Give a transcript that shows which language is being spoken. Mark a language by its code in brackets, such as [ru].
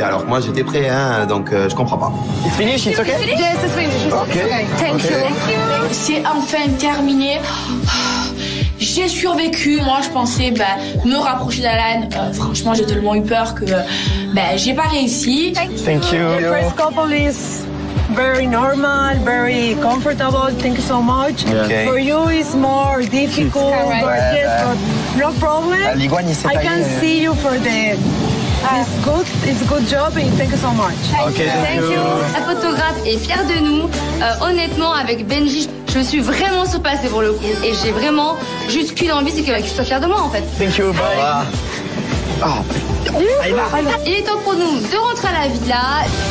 [fr] Alors que moi j'étais prêt, hein, donc je comprends pas. [en] It's finished, it's okay? Yes, it's finished. Okay. Thank you. [fr] C'est enfin terminé. J'ai survécu, moi je pensais me rapprocher d'Alan. Franchement j'ai tellement eu peur que j'ai pas réussi. [en] Thank you. The first couple is very normal, very comfortable. Thank you so much. Okay. For you, it's more difficult, gorgeous, but no problem. [fr] L'iguane, il s'est [en] I [fr] taillé. [en] can see you for the. It's good job, and thank you so much. Okay, thank you. [fr] La photographe est fière de nous. Honnêtement, avec Benji, je suis vraiment surpassée pour le coup. Et j'ai vraiment juste qu'une envie, c'est qu'il soit fier de moi en fait. [en] Thank you, bye. [fr] Il est temps pour nous de rentrer à la villa.